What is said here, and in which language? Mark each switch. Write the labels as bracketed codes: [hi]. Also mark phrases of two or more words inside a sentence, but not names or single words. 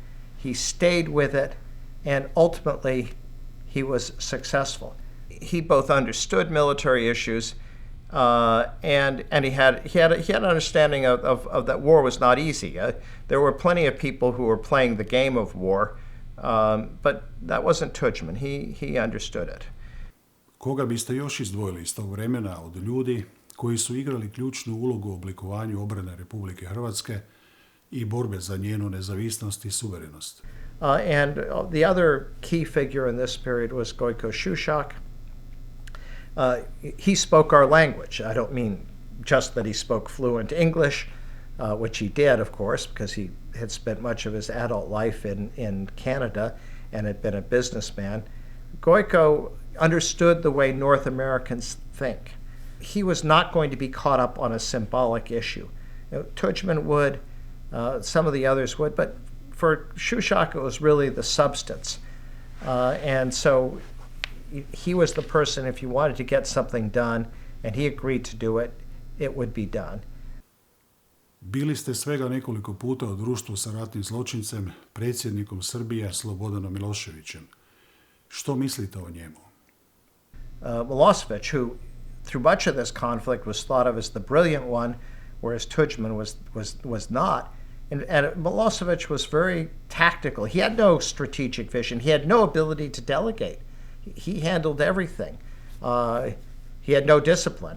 [en] He stayed with it, and ultimately he was successful. He both understood military issues, and he had an understanding of that war was not easy. There were plenty of people who were playing the game of war, but that wasn't Tuđman. He understood it. [hr] Koga biste još izdvojili iz tog vremena od ljudi koji su igrali ključnu ulogu u oblikovanju obrane Republike Hrvatske i borbe za njenu nezavisnost i suverenost? [en] And the other key figure in this period was Gojko Šušak. He spoke our language. I don't mean just that he spoke fluent English, which he did, of course, because he had spent much of his adult life in Canada and had been a businessman. Gojko understood the way North Americans think. He was not going to be caught up on a symbolic issue. Tuđman would, some of the others would, but for Šušak it was really the substance. And so he was the person, if you wanted to get something done and he agreed to do it, it would be done. [hr] Bili ste svega nekoliko puta u društvu sa ratnim zločincem, predsjednikom Srbije Slobodanom Miloševićem. Što mislite o njemu? [en] Milosevic, who through much of this conflict was thought of as the brilliant one, whereas Tuđman was not. And Milosevic was very tactical. He had no strategic vision. He had no ability to delegate. He handled everything. He had no discipline.